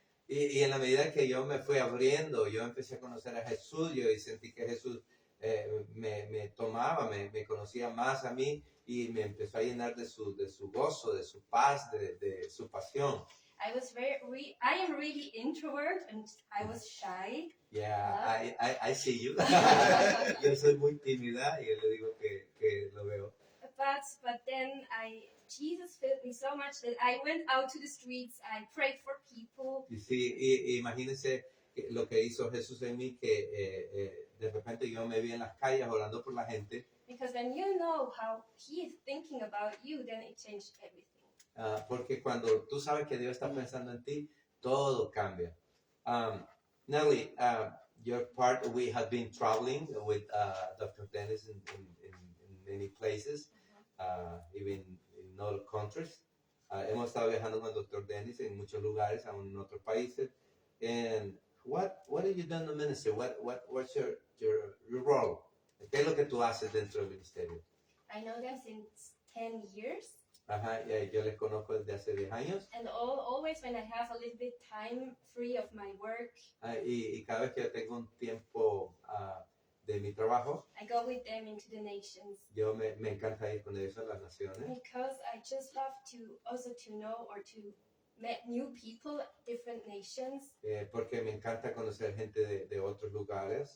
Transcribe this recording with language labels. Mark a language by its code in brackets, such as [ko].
[es] y en la medida que yo me fui abriendo, yo empecé a conocer a Jesús, yo sentí que Jesús me tomaba, me conocía más a mí y me empezó a llenar de su gozo, de su paz, de su pasión. [en] I am really introvert and I was shy. Yeah, I see you. [es] Yo soy muy tímida y yo le digo que lo veo. [en] But then Jesus filled me so much that I went out to the streets, I prayed for people. [es] Y sí, imagínense lo que hizo Jesús en mí, que de repente yo me vi en las calles orando por la gente. [en] Because when you know how he is thinking about you, then it changed everything. [es] Porque cuando tú sabes que Dios está pensando en ti, todo cambia. [en] Nelly, we have been traveling with Dr. Dennis in many places, even in other countries. [es] Hemos estado viajando con el Dr. Dennis en muchos lugares, aún en otros países. [en] And what have you done in the ministry? What's your role? [es] ¿Qué es lo que tú haces dentro del ministerio? [en] I know them since 10 years. [es] Ajá, yo les conozco desde hace 10 años. [en] And always when I have a little bit time free of my work, [es] Y cada vez que yo tengo un tiempo de mi trabajo, [en] I go with them into the nations. [es] yo me encanta ir con ellos a las naciones. [en] Because I just love to know or to meet new people, different nations. [es] Porque me encanta conocer gente de otros lugares.